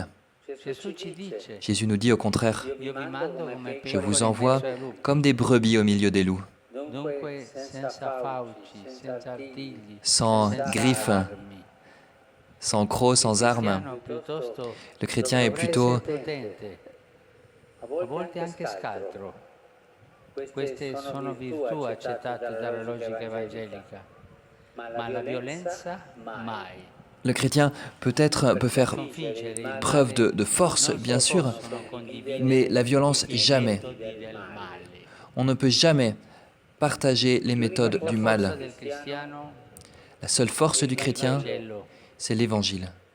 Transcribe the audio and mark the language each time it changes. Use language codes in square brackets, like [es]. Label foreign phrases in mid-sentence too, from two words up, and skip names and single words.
[fr] Jésus nous dit au contraire, « Je vous envoie comme des brebis au milieu des loups. » Sans griffes, sans crocs, sans armes. Le chrétien est plutôt [it] Queste sono virtù accettate dalla logica evangelica, ma la violenza mai. [fr] Le chrétien peut faire preuve de force, bien sûr, mais la violence, jamais. On ne peut jamais partager les méthodes du mal. La seule force du chrétien, c'est l'Évangile.